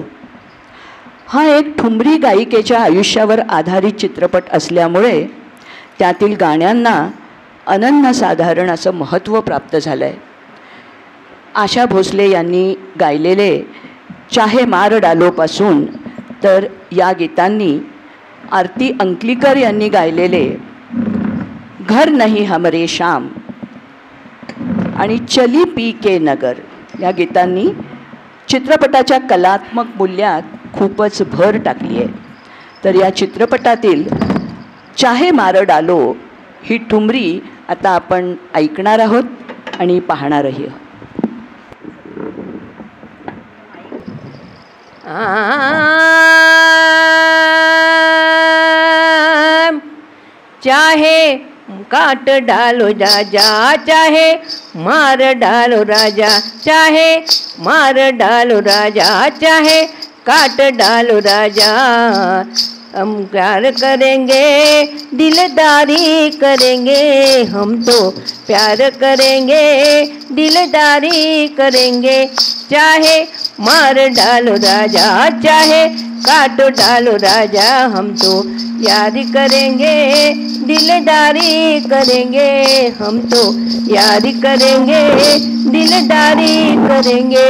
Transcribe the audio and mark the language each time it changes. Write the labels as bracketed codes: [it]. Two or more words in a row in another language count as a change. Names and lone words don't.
[mr] हा एक ठुमरी गायिकेच्या आयुष्यावर आधारित चित्रपट असल्यामुळे त्यातील गाण्यांना अनन्यसाधारण असं महत्त्व प्राप्त झालं आहे। आशा भोसले यांनी गायलेले चाहे मार डालोपासून तर या गीतांनी आरती अंकलीकर यांनी गायलेले घर नहीं हमरे शाम आणि चली पी के नगर या गीतांनी चित्रपटाच्या कलात्मक मूल्यात खूपच भर टाकली आहे। तर या चित्रपटातील चाहे मार डालो ही ठुमरी आता आपण ऐकणार आहोत आणि पाहणारही आहोत। [hi] चाहे काट डालो राजा, चाहे मार डालो राजा, चाहे मार डालो राजा, चाहे काट डालो राजा, हम प्यार करेंगे दिलदारी करेंगे, हम तो प्यार करेंगे दिलदारी करेंगे, चाहे मार डालो राजा, चाहे काटो डालो राजा, हम तो यारी करेंगे दिलदारी करेंगे, हम तो यारी करेंगे दिलदारी करेंगे।